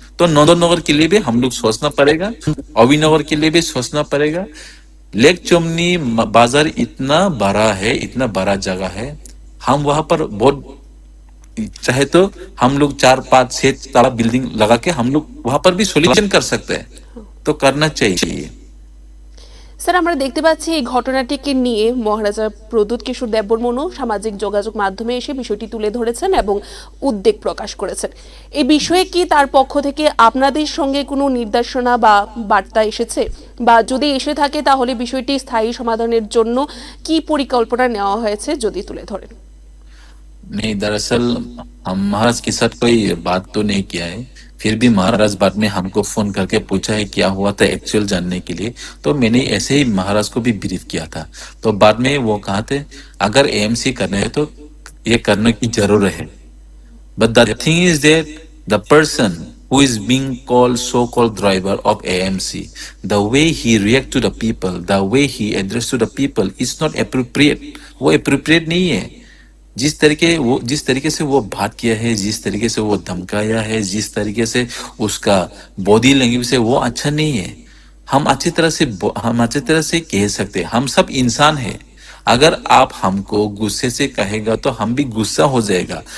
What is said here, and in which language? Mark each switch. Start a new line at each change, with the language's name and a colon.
Hindi: तो नंदनगर के लिए भी हम लोग सोचना पड़ेगा, अविनगर के लिए भी सोचना पड़ेगा। लेक चोमनी बाजार इतना बड़ा है, इतना बड़ा जगह है, हम वहां पर बहुत चाहे तो हम लोग 4 5 6 ताला बिल्डिंग लगा के हम लोग वहां पर भी सॉल्यूशन कर सकते हैं। तो करना चाहिए।
Bangla: স্যার, আমরা দেখতে পাচ্ছি এই ঘটনাটিকে নিয়ে মহারাজা প্রদ্যুৎ কিশোর দেববর্মনও সামাজিক যোগাযোগ মাধ্যমে এসে বিষয়টি তুলে ধরেছেন এবং উদ্বেগ প্রকাশ করেছেন। এই বিষয়ে কি তার পক্ষ থেকে আপনাদের সঙ্গে কোনো নির্দেশনা বা বার্তা এসেছে, বা যদি এসে থাকে তাহলে বিষয়টি স্থায়ী সমাধানের জন্য কি পরিকল্পনা নেওয়া হয়েছে যদি তুলে ধরেন?
Hindi: नहीं, दरअसल हम महाराज के साथ कोई बात तो नहीं किया है। फिर भी महाराज बाद में हमको फोन करके पूछा है क्या हुआ था एक्चुअल जानने के लिए। तो मैंने ऐसे ही महाराज को भी ब्रीफ किया था। तो बाद में वो कहा थे अगर एएमसी करना है तो ये करने की जरूरत है।
English: But the thing is that the person who is being called so-called driver of AMC, the way he react to the people, the way he address to the people is not appropriate.
Hindi: वो appropriate नहीं है। जिस तरीके से वो बात किया है, जिस तरीके से वो धमकाया है, जिस तरीके से उसका बॉडी लैंग्वेज है, वो अच्छा नहीं है। हम अच्छी तरह से कह सकते हैं, हम सब इंसान है। अगर आप हमको गुस्से से कहेगा तो हम भी गुस्सा हो जाएगा।